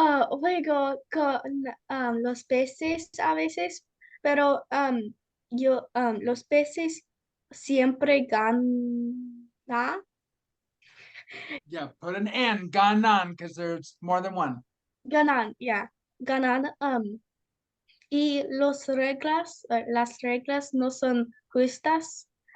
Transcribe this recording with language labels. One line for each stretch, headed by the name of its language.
Spanish: juego con los peces a veces, pero los peces siempre ganan.
English: Yeah, put an N, ganan, because there's more than one.
Spanish: Ganan, yeah. Ganan. Y las reglas no son justas.